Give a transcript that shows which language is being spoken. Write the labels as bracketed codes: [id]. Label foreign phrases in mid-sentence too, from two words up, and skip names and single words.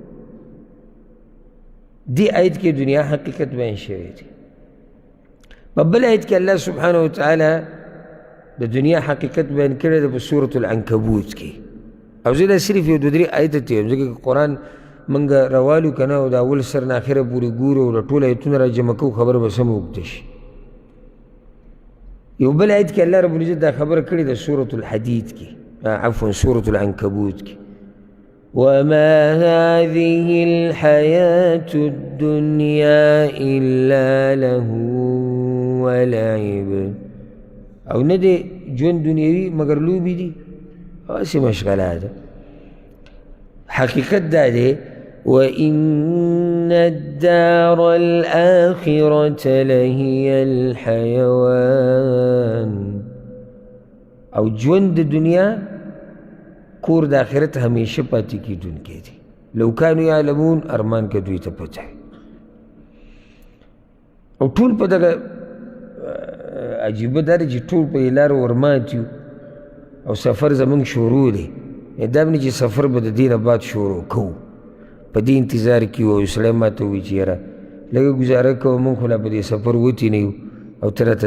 [ps] دې آیت کې دنیا حقیقت بیان شوی دی په بل آیت کې الله سبحانه وتعالی د دنیا حقیقت بیان کړی دی په سورة العنکبوت کې او زه دا صرف یو دوه درې آیته تېروم ځکه که قرآن موږ روالو که نه او د اول سر نه اخره پورې ګورو او د ټول آیتونه را جمع کوو خبره به سمه اوږده شي یو بل آیت کې الله رب العزت دا خبره کړې ده سورة الحدید کې عفوا سورة العنکبوت کې [ar] وما هذه الحياة الدنيا إلا له ولعب [ps] او نه دی ژوند دنیوي مګر لوبې دي هسې مشغله ده حقیقت دا دی [ar] وإن الدار الآخرة لهي [ps] الحيوان او ژوند د دنیا کور د آخرت همیشه پاتې کېدونکی دی [ar] لو کانو یعلمون [ps] ارمان که دوی ته پته او ټول په دغه عجیبه دا دی چې ټول په یې لاره ورمات یو او سفر زمونږ شروع دی دا نه چې سفر به د دې نه بعد شروع کوو په دې انتظار کې وو یو سړی ما ته ووایي چې یاره لږه ګزاره کوه مونږ خو لا په دې سفر وتي نه یو او ته راته